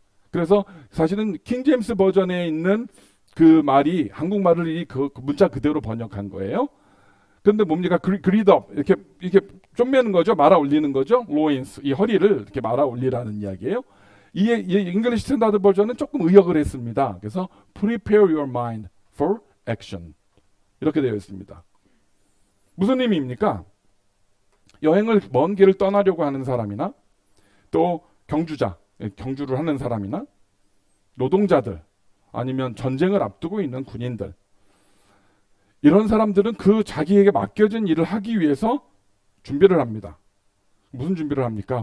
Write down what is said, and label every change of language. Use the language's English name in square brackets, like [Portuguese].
[Korean] 그래서 사실은 킹 제임스 버전에 있는 그 말이 한국말을 그 문자 그대로 번역한 거예요. 그런데 뭡니까? [English] Gird up, [Korean] 이렇게 좀 매는 거죠. 말아 올리는 거죠. [English] loins, [Korean] 이 허리를 이렇게 말아 올리라는 이야기예요. 이 잉글리시 스탠다드 버전은 조금 의역을 했습니다. 그래서 [English] prepare your mind for action [Korean] 이렇게 되어 있습니다. 무슨 의미입니까? 여행을 먼 길을 떠나려고 하는 사람이나 또 경주를 하는 사람이나 노동자들, 아니면 전쟁을 앞두고 있는 군인들, 이런 사람들은 그 자기에게 맡겨진 일을 하기 위해서 준비를 합니다. 무슨 준비를 합니까?